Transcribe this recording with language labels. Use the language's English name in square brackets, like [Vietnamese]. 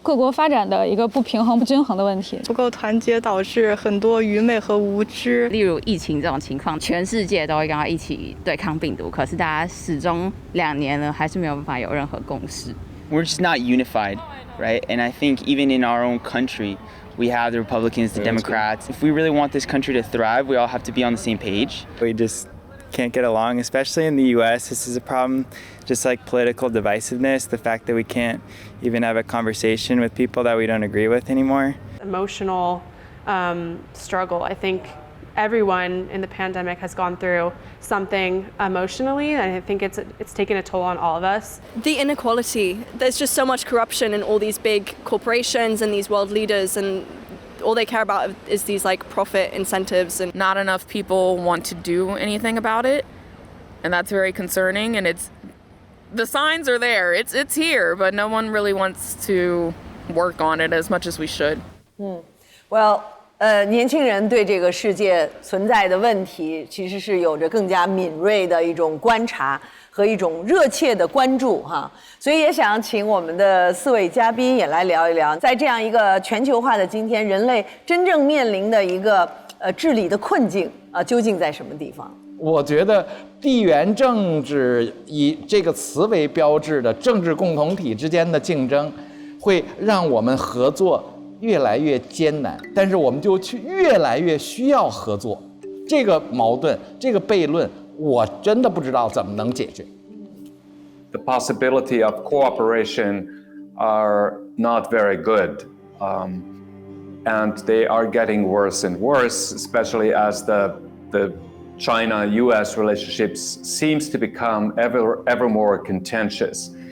[Chinese] 各国发展的一个不平衡、不均衡的问题，不够团结导致很多愚昧和无知。例如疫情这种情况，全世界都会跟他一起对抗病毒，可是大家始终2年了，还是没有办法有任何共识。 [English] We're just not unified, right? And I think even in our own country, we have the Republicans, the Democrats. If we really want this country to thrive, we all have to be on the same page. We just can't get along, especially in the US. This is a problem, just like political divisiveness, the fact that we can't even have a conversation with people that we don't agree with anymore. Emotional struggle. I think everyone in the pandemic has gone through something emotionally, and I think it's taken a toll on all of us. The inequality. There's just so much corruption in all these big corporations and these world leaders, and all they care about is these like profit incentives, and not enough people want to do anything about it, and that's very concerning. And the signs are there, it's here, but no one really wants to work on it as much as we should. [Chinese] Well, 年轻人对这个世界存在的问题，其实是有着更加敏锐的一种观察和一种热切的关注哈，所以也想请我们的4位嘉宾也来聊一聊，在这样一个全球化的今天，人类真正面临的一个治理的困境究竟在什么地方？我觉得地缘政治以这个词为标志的政治共同体之间的竞争，会让我们合作越来越艰难，但是我们就越来越需要合作。这个矛盾，这个悖论，我真的不知道怎么能解决。 [English] The possibility of cooperation are not very good, and they are getting worse and worse, especially as the China-U.S. relationships seems to become ever more contentious.